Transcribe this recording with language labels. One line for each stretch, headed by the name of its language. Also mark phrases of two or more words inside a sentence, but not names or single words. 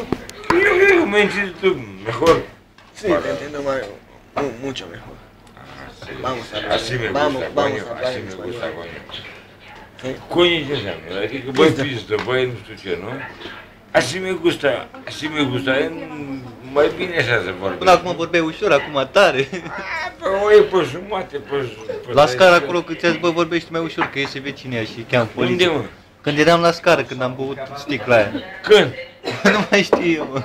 Spanish: Yo me entiendes tú mejor. Sí, te entiendo mucho mejor. Sí. Vamos a hablar. Así me Vamos, gusta, vamos coño, a hablar así en me español. gusta, coño. Sí. Coño, ya sabes, que buen pisto, buen estuche, ¿no? Así me gusta,
Romanian: mai bine așa se vorbește. Până acum vorbeai ușor, acum tare. Păi, oi, pe jumate, pe La scară acolo când ți-a zis, bă, vorbești mai ușor, că iese vecinii și cheamă poliția. Unde, mă? Când eram la scară, când am băut sticla aia. Când? Nu mai știu eu, mă.